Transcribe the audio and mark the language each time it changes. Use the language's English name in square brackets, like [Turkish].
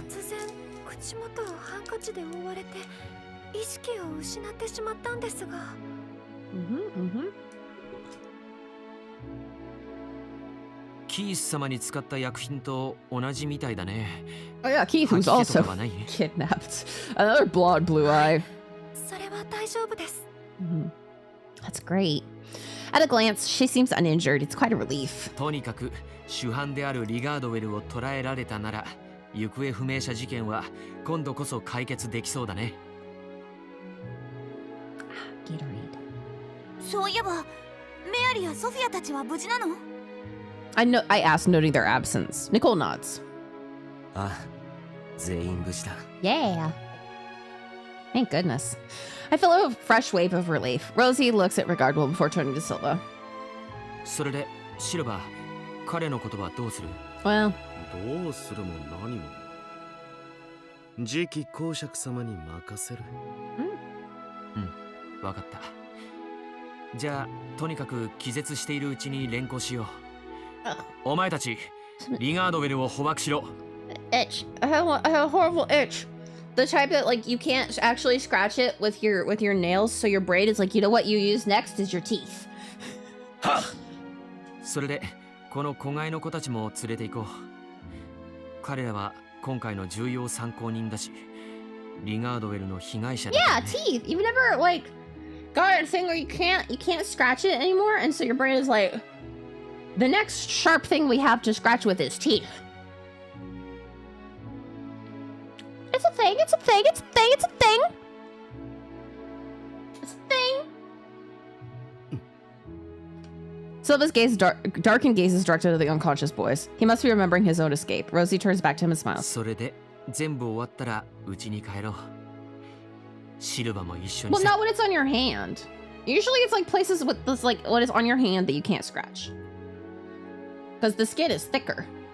[Japanese] 突然口元をハンカチで覆われて意識を失ってしまったんですが。キース様に使った薬品と同じみたいだね。 [English] Oh yeah, Keith was also kidnapped. Another blonde blue eye. [Japanese] それは大丈夫です。 [English] That's great. At a glance, she seems uninjured. It's quite a relief. [Japanese] とにかく主犯であるリガードウェルを捕らえられたなら、行方不明者事件は今度こそ解決できそうだね。 [English] Gatorade. [Japanese] そういえば、メアリーやソフィアたちは無事なの？ [English] I asked, noting their absence. Nicole nods. [Japanese] あ、全員無事だ。 [English] Yeah. Thank goodness. I feel a fresh wave of relief. Rosie looks at Regardwell before turning to Silva. [Japanese] それで、シルバー、彼のことはどうする？ [English] Well, [Japanese] どうするも何も次期公爵様に任せる。わかった。じゃあ、とにかく気絶しているうちに連行しよう。お前たち、リガードウェルを捕獲しろ。 [English] itch. I have a horrible itch. The type that like you can't actually scratch it with your nails, so your brain is like, you know what you use next is your teeth. [Japanese] それで、この子飼いの子たちも連れて行こう。彼らは今回の重要参考人だし、リガードウェルの被害者だからね。 [English] Yeah, teeth. You've never like got a thing where you can't scratch it anymore, and so your brain is like, the next sharp thing we have to scratch with is teeth. It's a thing, it's a thing, it's a thing, it's a thing. It's a thing. Silva's gaze darkened gaze is directed at the unconscious boys. He must be remembering his own escape. Rosie turns back to him and smiles. [Japanese] それで、全部終わったら家に帰ろう。シルバも一緒に [English] Well, not when it's on your hand. Usually it's like places with this, like what is on your hand that you can't scratch. Because the skin is thicker.